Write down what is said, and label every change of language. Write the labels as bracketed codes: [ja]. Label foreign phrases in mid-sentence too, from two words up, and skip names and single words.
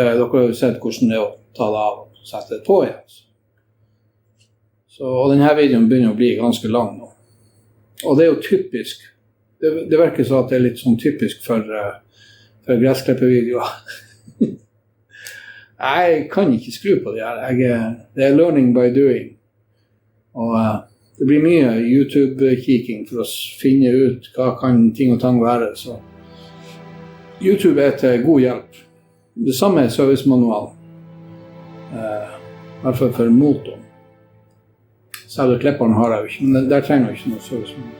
[no] Dere har jo sett hvordan det er å ta det av og sette det på igjen. Så, og denne videoen begynner å bli ganske lang nå. Og det er jo typisk. Det virker så at det er litt sånn typisk for gressklippevideoer. Jeg kan ikke skru på det her. Det er [en] learning by doing. [no] Og det blir mye YouTube-kikking for å finne ut hva kan ting og tang være. Så YouTube er til god hjelp. Det samme er servicemanual. I hvert fall for motoren. Selv klipperen har jeg jo ikke, men der trenger jeg ikke noe servicemanual.